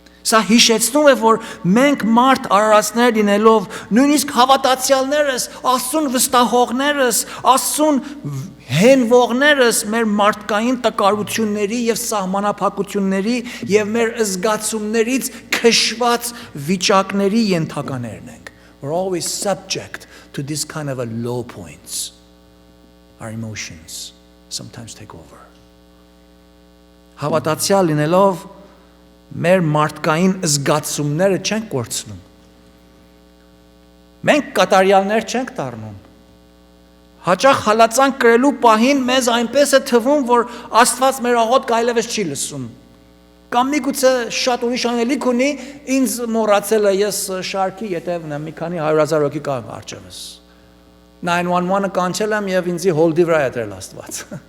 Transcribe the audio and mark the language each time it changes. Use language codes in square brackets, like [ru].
[hy] Սա հիշեցնում է, որ մենք մարդ արարածներ լինելով, նույնիսկ հավատացյալներս, Աստծուն վստահողներս, Աստծուն հենվողներս մեր մարդկային տկարությունների եւ սահմանափակությունների եւ մեր զգացումներից քշված վիճակների ենթականերն ենք. [en] We're always subject to this kind of a low points. Our emotions sometimes take over. [hy] Հավատացյալ լինելով մեր մարդկային զգացումները չենք կորցնում։ Մենք կատարյալներ չենք դառնում։ Հաճախ հալածանք կրելու պահին մեզ այնպես է թվում, որ Աստված մեր աղոթքը այլևս չի լսում։ Կամ միգուցե շատ ուրիշ անելիք ունի, ինձ մոռացել է, ես շարքի ետևն եմ, մի քանի 100,000 հոգի կա առջևս։ 911-ը կանչել եմ եւ ինձի հոլդի վրա է դրել Աստված։